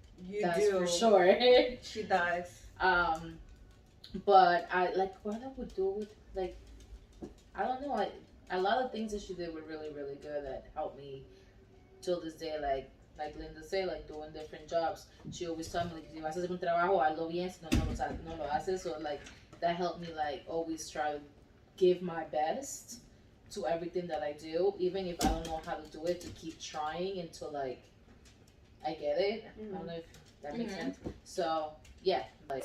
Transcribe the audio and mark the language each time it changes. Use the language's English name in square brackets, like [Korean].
[English] You That's do. for sure. She does. But I like what I would do with like I don't know. A lot of things that she did were really really good that helped me till this day. Like Linda said, like doing different jobs. [Spanish] She always told me like, si vas a hacer un trabajo, hazlo bien. Si no lo haces, [English] so like that helped me like always try to give my best to everything that I do, even if I don't know how to do it, to keep trying until like I get it. I don't know if that makes sense. So yeah, like